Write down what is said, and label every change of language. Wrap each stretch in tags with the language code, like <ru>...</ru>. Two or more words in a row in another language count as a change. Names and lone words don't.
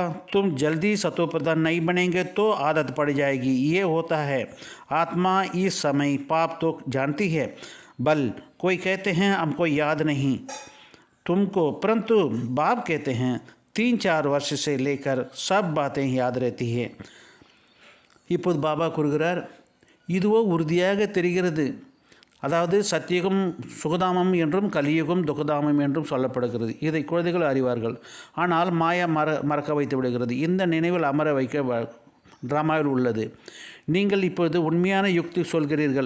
<hi>तुम जल्दी सतो प्रधान नहीं बनेंगे तो आदत पड़ जाएगी। ये होता है। आत्मा इस समय पाप तो जानती है। बल कोई कहते हैं हमको याद नहीं तुमको, परंतु बाप कहते हैं 3-4 वर्ष से लेकर सब बातें याद रहती है।</hi> <ta>இப்போது பாபா கூறுகிறார், இதுவோ உறுதியாக தெரிகிறது. அதாவது சத்தியுகம் சுகதாமம் என்றும் கலியுகம் துக்கதாமம் என்றும் சொல்லப்படுகிறது. இதை குழந்தைகள் அறிவார்கள். ஆனால் மாயா மறக்க வைத்து விடுகிறது. இந்த நினைவில் அமர வைக்க டிராமாவில் உள்ளது. நீங்கள் இப்பொழுது உண்மையான யுக்தி சொல்கிறீர்கள்.</ta>